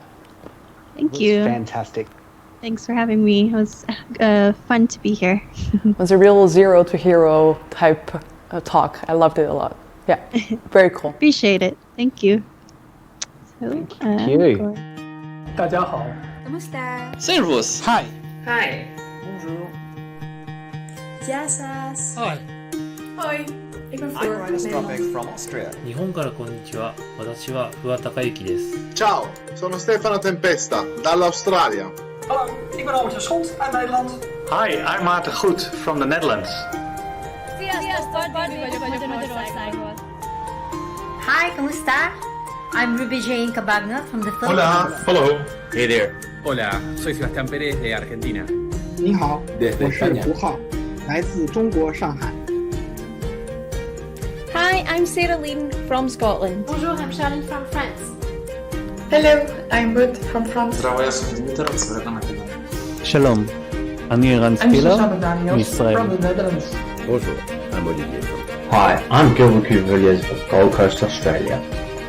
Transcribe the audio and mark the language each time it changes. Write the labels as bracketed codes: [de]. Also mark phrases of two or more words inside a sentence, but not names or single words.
[en] Thank you. Fantastic. Thanks for having me. It was fun to be here. It was a real zero to hero type talk. I loved it a lot. Yeah, very cool. Appreciate it. Thank you. So, Thank you. [zh] 大家好 [tl] Kamusta? [de] Servus. Hi. [en] Hi. [fr] Bonjour. [el] Jasas. [en] Hi. [nl] Hoi. Ik ben [en] I'm Floor Ryan Stopping from Austria. [ja] 日本からこんにちは。私は不破孝之です。 [it] Ciao, sono Stefano Tempesta, dall'Australia. [nl] Hallo, ik ben Albert Schot uit Nederland. [en] Hi, I'm Maarten Goed from the Netherlands. [tl] Hi, kamusta? [en] I'm Ruby Jane Cabagna from the Philippines. [es] Hola. [en] Hello. Hey there. [es] Hola, soy Sebastián Pérez de Argentina. [zh] 你好， [es] Desde [zh] 我是 [es] España. [zh] 胡浩，来自中国上海。 [en] Hi, I'm Sarah Lane from Scotland. Bonjour, I'm Charlotte from France. Hello, I'm Ruth from France. [he] שלום, אני ערן ספילר, מישראל. [en] Bonjour, I'm Olivier from Hi, I'm Gilbert Villiers of Gold Coast, Australia.